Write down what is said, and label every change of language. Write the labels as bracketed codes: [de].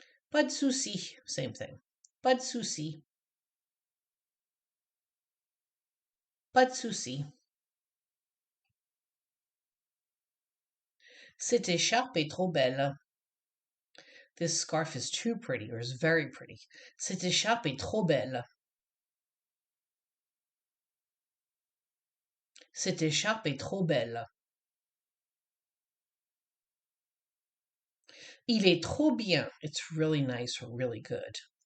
[fr] Pas de souci. [en] Same thing. [fr] Pas de souci. Pas de souci. Cette écharpe est trop belle. [en] This scarf is too pretty or is very pretty. [fr] Cette écharpe est trop belle. Cette écharpe est trop belle. Il est trop bien. [en] It's really nice or really good.